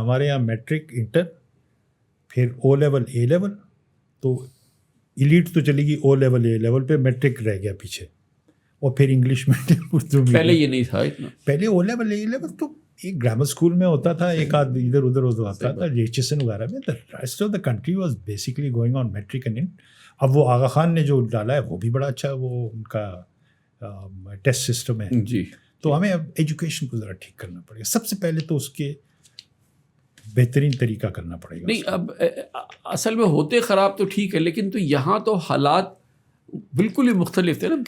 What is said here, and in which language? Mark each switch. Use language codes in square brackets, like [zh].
[ur] ہمارے یہاں matric, inter, پھر او لیول، اے لیول، تو ایلیٹ تو چلے گی او لیول، اے لیول پہ میٹرک رہ گیا پیچھے، اور پھر انگلش میڈیم، اردو میڈیم. پہلے یہ نہیں تھا اتنا. پہلے او لیول، اے لیول تو ایک گرامر اسکول میں ہوتا تھا، ایک آدھ ادھر ادھر ہوتا تھا ایچ وغیرہ میں. [en] Rest of the country was basically going on matric and inter. [ur] اب وہ آغا خان نے جو ڈالا ہے وہ بھی بڑا اچھا، وہ ان کا ٹیسٹ سسٹم ہے. جی. تو ہمیں اب ایجوکیشن کو ذرا ٹھیک کرنا پڑے گا. سب سے پہلے تو اس کے بہترین طریقہ کرنا پڑے گا. نہیں، اب اصل میں ہوتے خراب تو ٹھیک ہے، لیکن تو یہاں تو حالات بالکل ہی مختلف تھے نا.